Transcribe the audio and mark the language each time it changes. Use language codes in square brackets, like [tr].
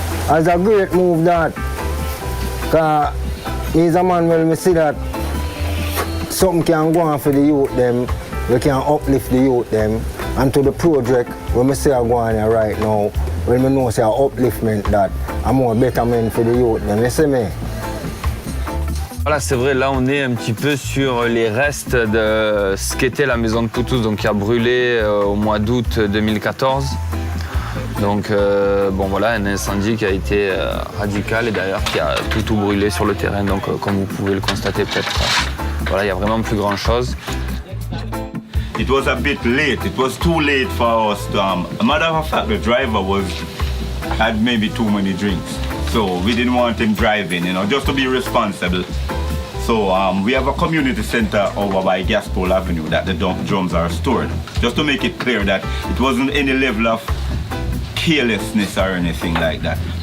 [en] As a great move that. Cause he's a man where me see that something can go on for the youth them, we can uplift the youth them, and to the project when me say I go on here right now, when me know say a upliftment that I'm more betterment for the youth them, you see me? [fr] Voilà, c'est vrai, là on est un petit peu sur les restes de ce qu'était la maison de Poutus, donc qui a brûlé au mois d'août 2014. Donc bon voilà, un incendie qui a été radical et d'ailleurs qui a tout brûlé sur le terrain. Donc comme vous pouvez le constater peut-être, voilà, il n'y a vraiment plus grand chose. [en] It was a bit late. It was too late for us to. A matter of fact, the driver had maybe too many drinks, so we didn't want him driving. You know, just to be responsible. So we have a community center over by Gaspol Avenue that the drums are stored. Just to make it clear that it wasn't any level of carelessness or anything like that.